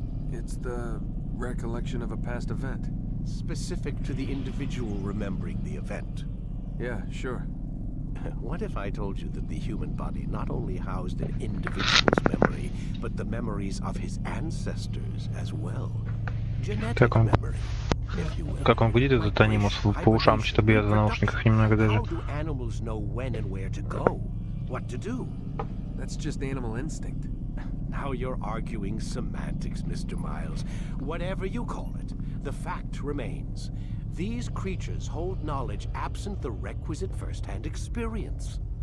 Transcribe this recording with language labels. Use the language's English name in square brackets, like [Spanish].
[English] It's the recollection of a past event. Specific to the individual remembering the event. Yeah, sure. What if I told you that the human body not only housed an individual's memory, but the memories of his ancestors as well? Genetic [Russian] Как он, [English] memory, if you will. [Russian] как он гудит, этот анимус по ушам, что бьет в наушниках немного даже. [English] How do animals know when and where to go? What to do? That's just animal instinct. Now you're arguing semantics, Mr. Miles. Whatever you call it, the fact remains. These creatures hold knowledge absent the requisite first-hand experience.